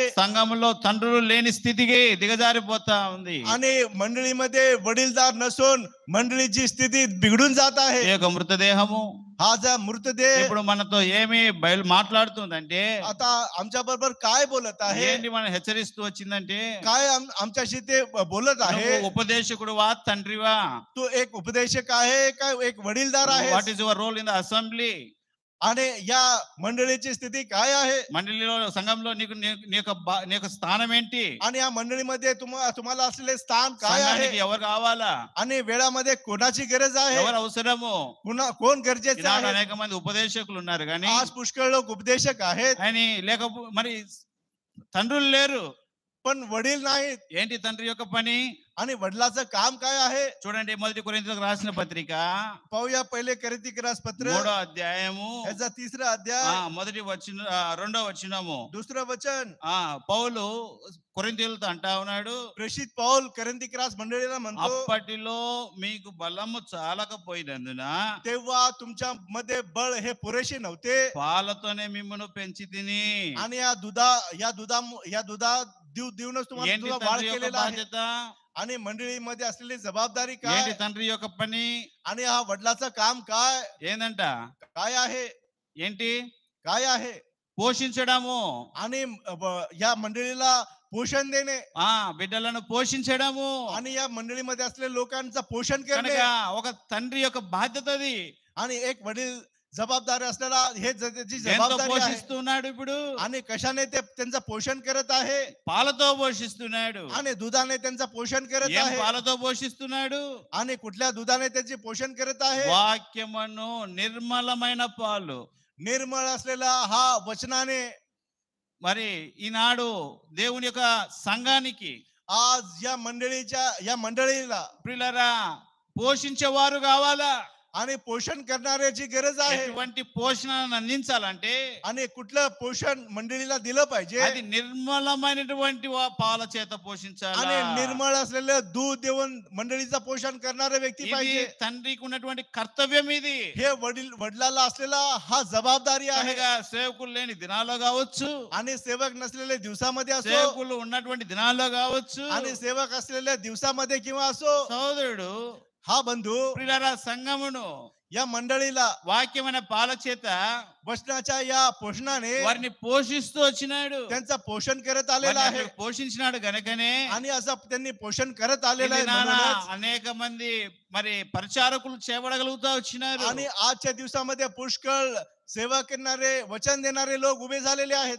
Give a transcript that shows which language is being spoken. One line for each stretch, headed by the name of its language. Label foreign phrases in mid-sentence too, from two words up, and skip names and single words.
Telugu: సంఘములో తండ్రులు లేని స్థితికి దిగజారిపోతా ఉంది.
Marathi: आणि मंडळीमध्ये वडीलदार नसून मंडळीची स्थिती बिघडून जात आहे.
Telugu: ఈ యొక్క మృతదేహము
Marathi: हा जो मृतदेह
Telugu: ఇప్పుడు మనతో ఏమి మాట్లాడుతుందంటే,
Marathi: आता आमच्या बरोबर काय बोलत आहे?
Telugu: ఏంటి మనం హెచ్చరిస్తూ వచ్చిందంటే,
Marathi: काय आमच्याशी ते बोलत आहे?
Telugu: నువ్వు ఉపదేశకుడువా తండ్రివా?
Marathi: तू एक उपदेशक आहे का एक वडीलदार आहे?
English: What is your role in the assembly?
Marathi: आणि या मंडळीची स्थिती काय आहे?
Telugu: మండలిలో సంఘంలో నీ యొక్క స్థానం ఏంటి?
Marathi: आणि या मंडळीमध्ये तुम्हाला असलेले स्थान काय आहे?
Telugu: సంఘానికి ఎవరు కావాలా?
Marathi: आणि वेळामध्ये कोणाची गरज आहे?
Telugu: ఎవరు అవసరము?
Marathi: कोण गरजेचं
Telugu: ఈనాడు
Marathi: आहे?
Telugu: అనేక మంది ఉపదేశకులు ఉన్నారు కానీ
Marathi: आज पुष्कळ लोक उपदेशक आहेत,
Telugu: అని మరి తండ్రులు లేరు.
Marathi: पण वडील नाहीत.
Telugu: ఏంటి తండ్రి యొక్క పని?
Marathi: आणि वडिलाचं काम काय आहे?
Telugu: చూడండి, మొదటి కొరింథీయులకు రాసిన పత్రిక
Marathi: पाहूया पहिले कोरिन्थीయులకు पत्र
Telugu: 3వ అధ్యాయము
Marathi: याचा 3रा अध्याय
Telugu: మొదటి వచనం 2వ వచనము.
Marathi: 2रं वचन.
Telugu: పౌలు కొరింథీయులతో అంటా ఉన్నాడు,
Marathi: प्रेषित पौल कोरिन्थीయులకు मंडळीला म्हणतो,
Telugu: అప్పటిలో మీకు బలము చాలకపోయినందున
Marathi: तेव्हा तुमच्या मध्ये बळ हे पुरेसे नव्हते
Telugu: పాలతోనే మిమ్మును పెంచి తిని.
Marathi: आणि या दुधा देऊनच तुम्हाला
Telugu: ఏంటి
Marathi: तुला वाढ
Telugu: తండ్రి యొక్క
Marathi: केलेला आहे.
Telugu: బాధ్యత?
Marathi: आणि मंडळीमध्ये असलेली जबाबदारी काय?
Telugu: ఏంటి తండ్రి యొక్క పని?
Marathi: आणि हा वडिलाचं काम काय
Telugu: ఏందంట?
Marathi: काय आहे?
Telugu: ఏంటి?
Marathi: काय आहे?
Telugu: పోషించడము.
Marathi: आणि या मंडळीला पोषण देणे
Telugu: బిడ్డలను పోషించడము.
Marathi: आणि या मंडळीमध्ये असलेल्या लोकांचं पोषण करणे
Telugu: కనుక ఒక తండ్రి యొక్క బాధ్యత అది.
Marathi: आणि एक वडील जबाबदारी असलेला हे त्याची
Telugu: ఎంతో
Marathi: जबाबदारी आहे.
Telugu: పోషిస్తున్నాడు ఇప్పుడు.
Marathi: आणि कशाने ते त्यांचं पोषण करत आहे?
Telugu: పాలతో పోషిస్తున్నాడు.
Marathi: आणि दुधाने त्यांचं पोषण करत
Telugu: ఏం
Marathi: आहे.
Telugu: పాలతో పోషిస్తున్నాడు?
Marathi: आणि कुठल्या दुधाने त्याचे पोषण करत आहे?
Telugu: వాక్యమును నిర్మలమైన పాలు.
Marathi: निर्मळ असलेला हा वचनाने.
Telugu: మరి ఈనాడు దేవుని యొక్క సంఘానికి
Marathi: आज या मंडळीला
Telugu: ప్రియులారా పోషించేవారు కావాలా?
Marathi: आणि पोषण करणाऱ्याची गरज आहे.
Telugu: ఎటువంటి పోషణను అందించాలంటే
Marathi: आणि कुठलं पोषण मंडळीला दिलं पाहिजे?
Telugu: అది నిర్మలమైనటువంటి పాల చేత పోషించాలి.
Marathi: आणि निर्मळ असलेलं दूध देऊन मंडळीचं पोषण करणारा व्यक्ती
Telugu: ఇది
Marathi: पाहिजे.
Telugu: తండ్రికి ఉన్నటువంటి కర్తవ్యం. ఇది
Marathi: हे वडिलाला असलेला हा जबाबदारी आहे.
Telugu: అనగా సేవకులు లేని దినాల్లో కావచ్చు,
Marathi: आणि सेवक नसलेल्या दिवसामध्ये असो,
Telugu: సేవకులు ఉన్నటువంటి దినాల్లో కావచ్చు,
Marathi: आणि सेवक असलेल्या दिवसामध्ये किंवा असो,
Telugu: సోదరుడు
Marathi: हा बंधू
Telugu: ప్రియులారా సంఘమును
Marathi: या मंडळीला
Telugu: వాక్యమైన పాల చేత
Marathi: वचनाच्या या पोषणाने
Telugu: వారిని పోషిస్తూ వచ్చినాడు.
Marathi: त्यांचं पोषण करत आलेलं आहे.
Telugu: పోషించినాడు గనకనే
Marathi: आणि असं त्यांनी पोषण करत आलेलं आहे.
Telugu: నానా
Marathi: म्हणूनच
Telugu: అనేక మంది మరి పరిచారకులు చేయబడగలుగుతా వచ్చినారు.
Marathi: आणि आजच्या दिवसामध्ये पुष्कळ सेवा करणारे, वचन देणारे लोक उभे झालेले आहेत.